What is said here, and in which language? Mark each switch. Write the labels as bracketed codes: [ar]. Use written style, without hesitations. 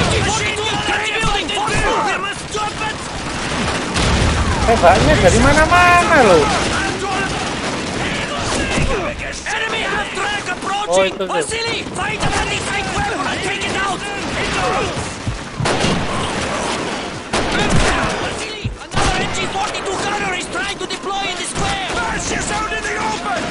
[en] MG42, building, fourth floor! We must stop it! [id] Tembaknya dari mana-mana lo. [en] Enemy half-track Oh, approaching! [id] itu tuh. [en] Vasily, find an anti-tank weapon and take it out! Vasily, another MG42 gunner is trying to deploy in the square! Fascists out in the open!